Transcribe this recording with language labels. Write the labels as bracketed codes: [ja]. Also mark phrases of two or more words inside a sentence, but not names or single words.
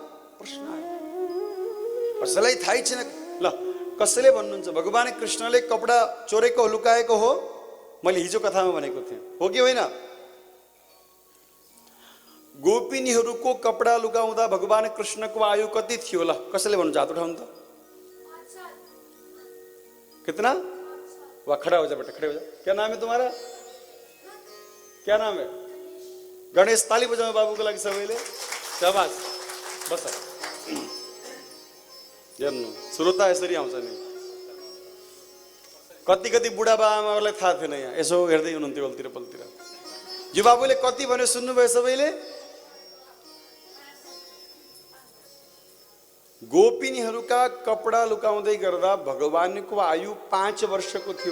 [ne] प्रश्न आयो। कसैलाई थाहै छैन। ल, कसैले भन्नुहुन्छ भगवान कृष्णले कपडा चोरेको हो, लुकाएको हो? मैले हिजो कथामा भनेको थिएँ, हो कि होइन? गोपिनीहरूको कपडा लुकाउँदा भगवान कृष्णको आयु कति थियो? ल, कसैले भन्नुहुन्छ? हात उठाउनु त। कितना? [hi] वाह, खड़ा हो जा बेटा, खड़े हो जा। क्या नाम है तुम्हारा? क्या नाम है? गणेश, [ne] ताली बजाऊ बाबूको लागि सबैले। शाबाश, बस। हेर्नु, श्रोता यसरी आउँछ नि। कति कति बुढाबा आमाहरूलाई थाहा थिएन, यहाँ यसो हेर्दै हुनुहुन्थ्यो अल्तिर पल्तिर। जो बाबुले कति भन्यो सुन्नुभयो सबैले? गोपिनीहरूका कपडा लुकाउँदै गर्दा भगवानको आयु 5 वर्षको थियो।